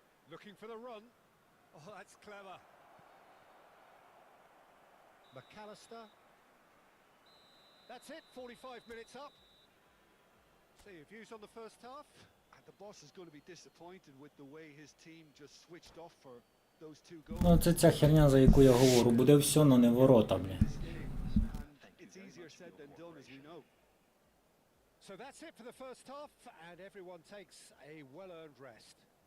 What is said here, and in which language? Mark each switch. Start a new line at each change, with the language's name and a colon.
English: Looking for the run. Oh, that's clever. McAllister. That's it, 45 minutes up. So your views on the first half? And the boss is going to be disappointed with the way his team just switched off for those 2 goals.
Ukrainian: Ну, це ця херня, за яку я говорю. Буде все, но не ворота, блін.
English: And it's easier said than done, as we know. So that's it for the first half, and everyone takes a well-earned rest.